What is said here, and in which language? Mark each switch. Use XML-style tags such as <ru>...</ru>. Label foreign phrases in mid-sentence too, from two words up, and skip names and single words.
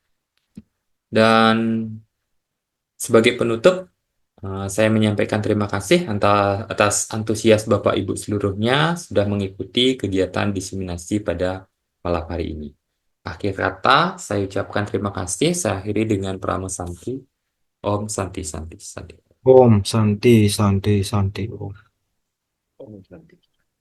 <id>Dan sebagai penutup, saya menyampaikan terima kasih atas antusias Bapak Ibu seluruhnya sudah mengikuti kegiatan diseminasi pada malam hari ini. Akhir kata, saya ucapkan terima kasih. Saya akhiri dengan Prama Santi.</id> <sa>Om Santi Santi Santi. Om Santi Santi Santi Om. Om Santi.</sa>